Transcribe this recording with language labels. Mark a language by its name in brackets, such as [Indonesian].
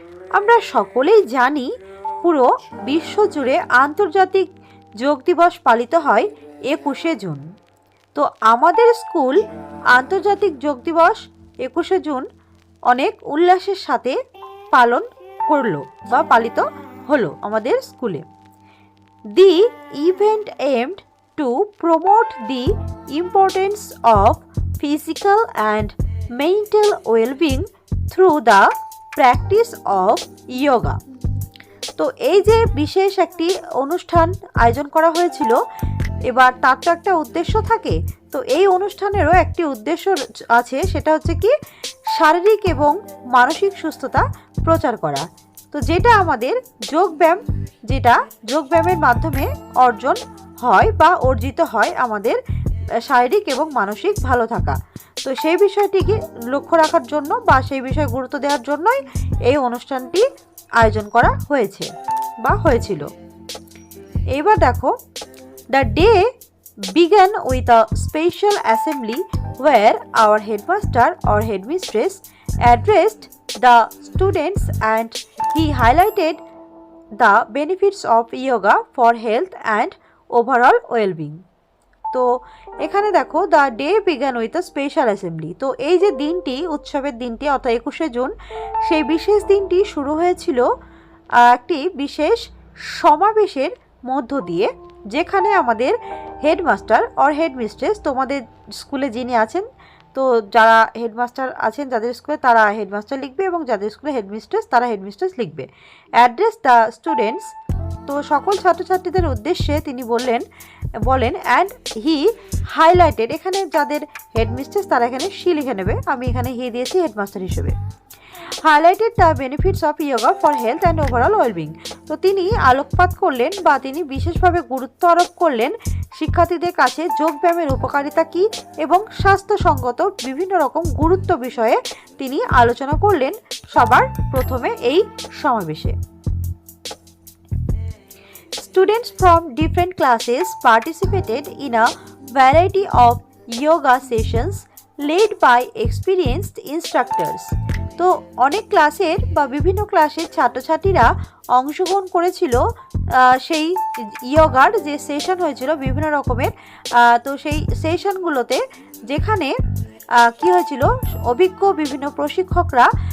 [Bangla] আমরা সকলেই জানি পুরো বিশ্ব জুড়ে আন্তর্জাতিক যোগ দিবস পালিত হয় 21শে জুন। তো আমাদের স্কুল আন্তর্জাতিক যোগ দিবস 21শে জুন অনেক উল্লাসের সাথে পালন করলো বা পালিত হলো আমাদের স্কুলে। [English] The event aimed to promote the importance of physical and mental well-being through the practice of yoga. [Bangla] তো এই যে বিশেষ একটি অনুষ্ঠান আয়োজন করা হয়েছিল, এবার তার তো একটা উদ্দেশ্য থাকে। তো এই অনুষ্ঠানেরও একটি উদ্দেশ্য আছে, সেটা হচ্ছে কি শারীরিক এবং মানসিক সুস্থতা প্রচার করা। তো যেটা আমাদের যোগব্যায়াম, যেটা যোগব্যায়ামের মাধ্যমে অর্জন হয় বা অর্জিত হয় আমাদের শারীরিক এবং মানসিক ভালো থাকা। তো সেই বিষয়টিকে লক্ষ্য রাখার জন্য বা সেই বিষয়ে গুরুত্ব দেওয়ার জন্যই এই অনুষ্ঠানটি আয়োজন করা হয়েছে বা হয়েছিল। এবার দেখো, [English] The day began with a special assembly where our headmaster or headmistress addressed the students and he highlighted the benefits of yoga for health and overall well-being. [Bangla] তো এখানে দেখো [English] The day began with a special assembly. [Bangla] তো এই যে দিনটি, উৎসবের দিনটি অর্থাৎ 21শে জুন, সেই বিশেষ দিনটি শুরু হয়েছিল একটি বিশেষ সমাবেশের মধ্য দিয়ে, যেখানে আমাদের হেডমাস্টার অর হেডমিস্ট্রেস, তোমাদের স্কুলে যিনি আছেন, তো যারা হেডমাস্টার আছেন যাদের স্কুলে তারা হেডমাস্টার লিখবে এবং যাদের স্কুলে হেডমিস্ট্রেস তারা হেডমিস্ট্রেস লিখবে। [English] address the students, [Bangla] তো সকল ছাত্রছাত্রীদের উদ্দেশ্যে তিনি বলেন [English] and he highlighted, [Bangla] এখানে যাদের হেডমিস্ট্রেস তারা এখানে সি লিখে নেবে, আমি এখানে হি দিয়েছি হেডমাস্টার হিসেবে। [English] Highlighted the benefits of yoga for health and overall wellbeing. [Bangla] তো তিনি আলোকপাত করলেন বা তিনি বিশেষভাবে গুরুত্ব আরোপ করলেন শিক্ষার্থীদের কাছে যোগব্যায়ামের উপকারিতা কী এবং স্বাস্থ্যসঙ্গত বিভিন্ন রকম গুরুত্ব বিষয়ে তিনি আলোচনা করলেন সবার প্রথমে এই সমাবেশে। [English] Students from different classes participated in a variety of yoga sessions led by experienced instructors. [Bangla] তো অনেক ক্লাসের বা বিভিন্ন ক্লাসের ছাত্রছাত্রীরা অংশগ্রহণ করেছিল সেই যোগার যে সেশন হয়েছিল বিভিন্ন রকমের। তো সেই সেশনগুলোতে যেখানে কি হয়েছিল, অভিজ্ঞ বিভিন্ন প্রশিক্ষকরা